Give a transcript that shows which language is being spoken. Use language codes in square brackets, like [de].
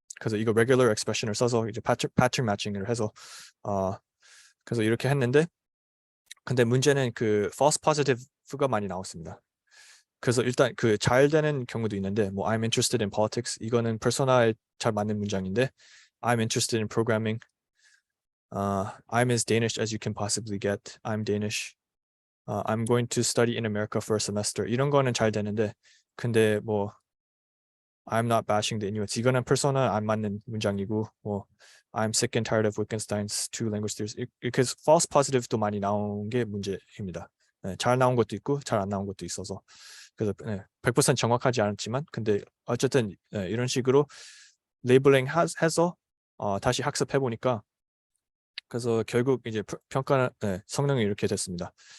[ko] 그래서 이거 regular expression을 써서 이제 pattern matching을 해서 그래서 이렇게 했는데 근데 문제는 그 false positive가 많이 나왔습니다. 그래서 일단 그 잘 되는 경우도 있는데 뭐 [en] I'm interested in politics [ko] 이거는 퍼소나에 잘 맞는 문장인데 [en] I'm interested in programming I'm as Danish as you can possibly get I'm Danish I'm going to study in America for a semester [ko] 이런 거는 잘 되는데 근데 뭐 [en] I'm not bashing the Inuits [ko] 이거는 퍼소나 안 맞는 문장이고 뭐 [en] I'm sick and tired of Wittgenstein's two language theories [ko] 이렇게 [en] false positive도 [ko] 많이 나온 게 문제입니다. 잘 나온 것도 있고 잘 안 나온 것도 있어서 그래서 100% 정확하지 않았지만 근데 어쨌든 이런 식으로 레이블링 해서 다시 학습해 보니까 그래서 결국 이제 평가 성능이 이렇게 됐습니다.